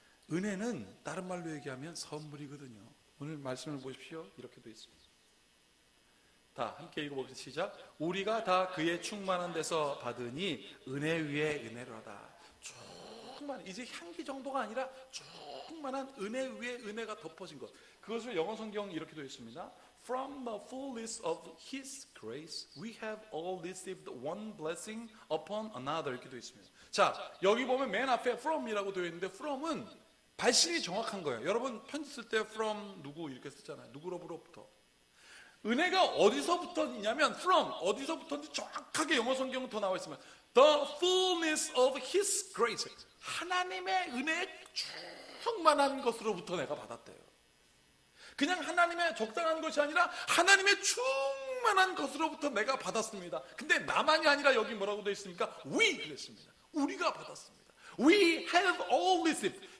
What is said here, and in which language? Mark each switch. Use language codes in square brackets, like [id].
[ko] 은혜는 다른 말로 얘기하면 선물이거든요. 오늘 말씀을 보십시오. 이렇게 돼 있습니다. 다 함께 읽어보겠습니다. 시작. 우리가 다 그의 충만한 데서 받으니 은혜 위에 은혜로다. 충만, 이제 향기 정도가 아니라 충만한 은혜 위에 은혜가 덮어진 것. 그것을 영어 성경 이렇게 되어 있습니다. [en] From the fullness of His grace, we have all received one blessing upon another. [ko] 이렇게 되어 있습니다. 자, 여기 보면 맨 앞에 from이라고 되어 있는데 from은 발신이 정확한 거예요. 여러분 편지 쓸 때 from 누구 이렇게 쓰잖아요. 누구로부터. 은혜가 어디서부터 있냐면 from, 어디서부터인지 정확하게 영어 성경은 더 나와 있습니다. [en] The fullness of His grace. [ko] 하나님의 은혜의 충만한 것으로부터 내가 받았대요. 그냥 하나님의 적당한 것이 아니라 하나님의 충만한 것으로부터 내가 받았습니다. 근데 나만이 아니라 여기 뭐라고 되어 있습니까? [en] We [ko] 그랬습니다. 우리가 받았습니다. [en] We have all received.